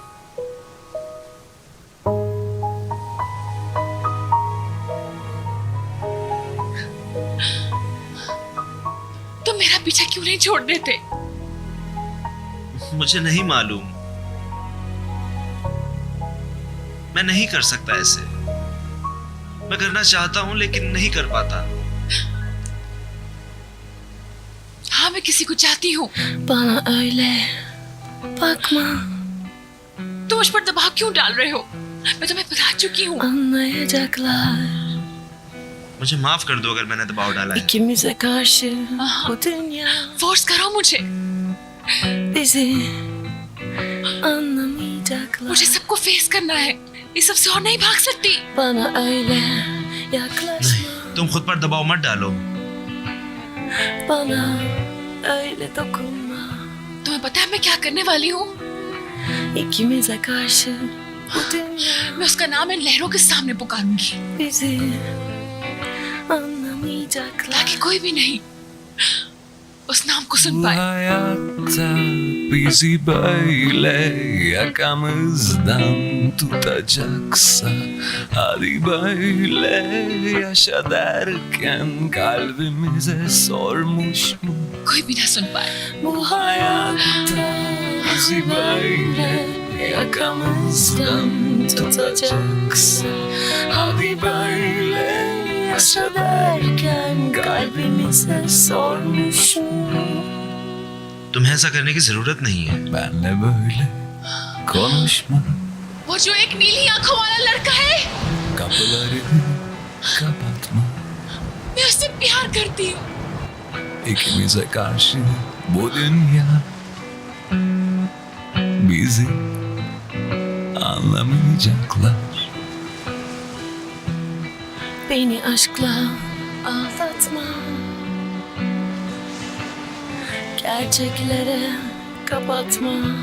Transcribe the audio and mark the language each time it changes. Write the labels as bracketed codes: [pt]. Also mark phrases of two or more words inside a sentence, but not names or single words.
[hi] तुम मेरा पीछा क्यों नहीं छोड़ देते? मुझे नहीं मालूम, मैं नहीं कर सकता ऐसे। मैं करना चाहता हूं लेकिन नहीं कर पाता। हाँ, मैं किसी को चाहती हूँ। [tr] Bana öyle bakma, [hi] तुम मुझ पर दबाव क्यों डाल रहे हो? मैं तुम्हें बता चुकी हूँ। [tr] anlayacaklar. [hi] मुझे माफ कर दो अगर मैंने दबाव डाला है। [tr] İkimize karşı bu dünya [hi] फोर्स करो मुझे। [tr] bizi anlamayacaklar. [hi] मुझे सबको फेस करना है। इस सबसे और नहीं भाग सकती। [tr] Bana öyle yaklaşma, [hi] नहीं, तुम खुद पर दबाव मत डालो। [tr] bana öyle dokunma. [hi] तुम्हें पता है मैं क्या करने वाली हूँ? [tr] İkimize karşı bu dünya [hi] मैं उसका नाम इन लहरों के सामने पुकारूंगी [tr] bizi anlamayacaklar. [hi] ताकि कोई भी नहीं उस नाम को सुन [tr] Bu [hi] पाए। [tr] hayatta bizi böyle yakamızdan tutacaksa hadi böyle yaşa derken kalbimize sormuş mu? [hi] कोई भी ना सुन पाए। [tr] Bu hayatta Bizi böyle yakamızdan tutacaksa hadi böyle yaşa derken kalbimize sormuş mu? [hi] तुम्हें ऐसा करने की जरूरत नहीं है। [tr] Benle böyle konuşma, [hi] वो जो एक नीली आंखों वाला लड़का है, [tr] kapıları kapatma. [hi] मैं उससे प्यार करती हूँ। [tr] İkimize karşı bu dünya bizi anlamayacaklar. beni aşkla ağlatma, gerçeklere kapatma.